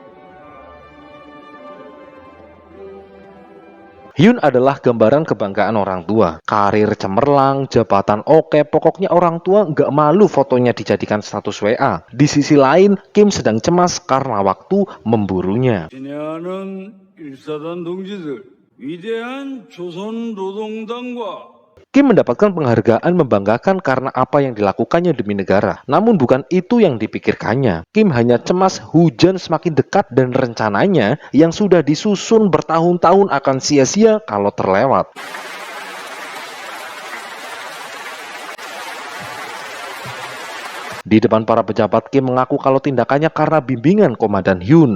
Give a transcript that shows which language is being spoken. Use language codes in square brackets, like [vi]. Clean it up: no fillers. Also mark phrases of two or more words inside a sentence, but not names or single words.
[id] Hyun adalah gambaran kebanggaan orang tua. Karir cemerlang, jabatan oke, pokoknya orang tua nggak malu fotonya dijadikan status WA. Di sisi lain, Kim sedang cemas karena waktu memburunya. [ko] 친애하는 일사단 동지들, 위대한 조선노동당과 [id] Kim mendapatkan penghargaan membanggakan karena apa yang dilakukannya demi negara. Namun bukan itu yang dipikirkannya. Kim hanya cemas hujan semakin dekat dan rencananya yang sudah disusun bertahun-tahun akan sia-sia kalau terlewat. Di depan para pejabat, Kim mengaku kalau tindakannya karena bimbingan Komandan Hyun.